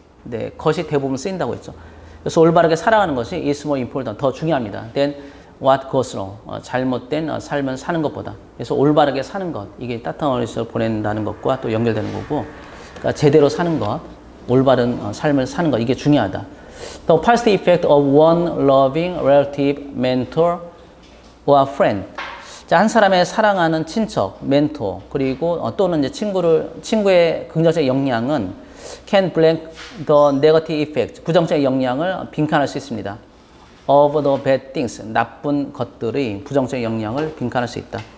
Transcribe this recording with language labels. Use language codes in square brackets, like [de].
[ko] 네, 것이 대부분 쓰인다고 했죠. 그래서 올바르게 살아가는 것이 [en] is more important, [ko] 더 중요합니다. [en] than what goes wrong, [ko] 잘못된 삶을 사는 것보다. 그래서 올바르게 사는 것, 이게 따뜻한 어린이집을 보낸다는 것과 또 연결되는 거고, 그러니까 제대로 사는 것, 올바른 삶을 사는 것, 이게 중요하다. [en] The positive effect of one loving relative, mentor or friend. [ko] 자, 한 사람의 사랑하는 친척, 멘토, 그리고 또는 이제 친구의 긍정적인 영향은 [en] can blank the negative effect, [ko] 부정적인 영향을 빈칸할 수 있습니다. [en] of the bad things, [ko] 나쁜 것들의 부정적인 영향을 빈칸할 수 있다.